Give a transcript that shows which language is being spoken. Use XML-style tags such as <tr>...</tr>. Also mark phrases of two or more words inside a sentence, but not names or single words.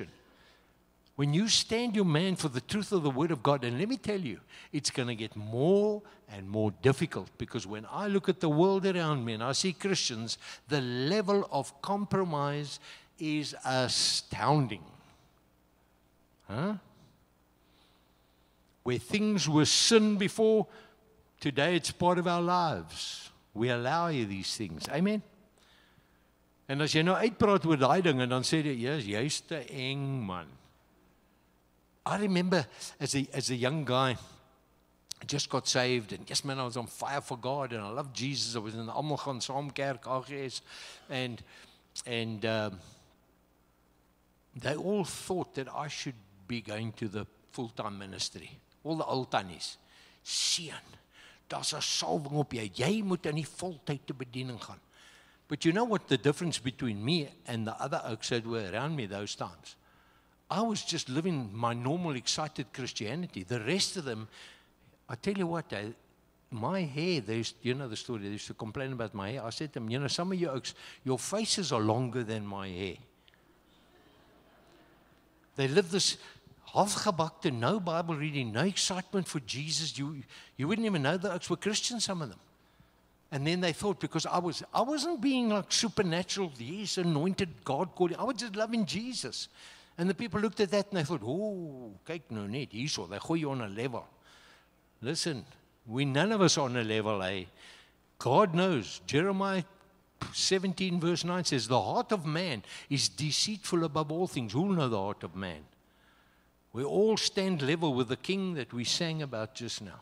<en>When you stand your man for the truth of the Word of God, and let me tell you, it's going to get more and more difficult, because when I look at the world around me and I see Christians, the level of compromise is astounding. Where things were sin before, today it's part of our lives. We allow these things. Amen?</en> <af>En as jy nou uitpraat oor daai ding en dan sê jy, yes, jy's te eng, man.</af> <en>I remember as a young guy, I just got saved, and yes, man, I was on fire for God, and I loved Jesus. I was in the Almal gaan saam kerk, AGS, and they all thought that I should be going to the full-time ministry. All the old tannies.</en> <af>Seun, daar's 'n salwing op jou. Jy moet in die voltydse bediening gaan.</af> <en>But you know what the difference between me and the other oaks that were around me those times? I was just living my normal, excited Christianity. The rest of them, I tell you what, my hair, you know the story, they used to complain about my hair. I said to them, you know, some of you oaks, your faces are longer than my hair. They live this halfgebakte, no Bible reading, no excitement for Jesus. You wouldn't even know the oaks were Christians, some of them. And then they thought, because I wasn't being like supernatural, yes, anointed, God called, I was just loving Jesus. And the people looked at that and they thought,</en> <af>oh, kyk nou net, hierso,</af> <en>they gooi you on a level. Listen, none of us are on a level, eh? God knows. Jeremiah 17 verse 9 says, the heart of man is deceitful above all things. Who'll know the heart of man? We all stand level with the king that we sang about just now.</en>